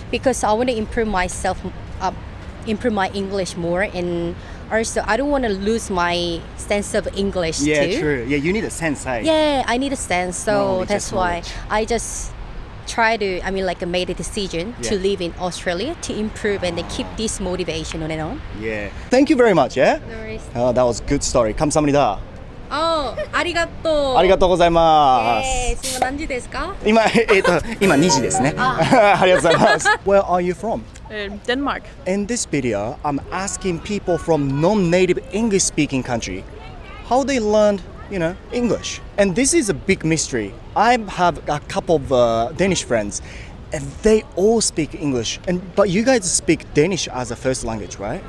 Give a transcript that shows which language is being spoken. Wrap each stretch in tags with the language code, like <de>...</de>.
<en>Because I want to improve myself, improve my English more, and also I don't want to lose my sense of English Yeah, too. true. Yeah, you need a sense, hey? Yeah, I need a sense, so Knowledge, that's why knowledge. I just made a decision to live in Australia to improve and then keep this motivation on and on. Yeah. Thank you very much, yeah? No worries. That was a good story.</en> <ko>감사합니다.</ko> <ja>Oh, arigato. ありがとうございます。</ja> <ko>지금</ko> <ja>何時ですか? 今2時ですね。ありがとうございます。</ja> <en>Where are you from? Denmark. In this video, I'm asking people from non-native English-speaking country how they learned, English. And this is a big mystery. I have a couple of Danish friends, and they all speak English. But you guys speak Danish as a first language, right?</en>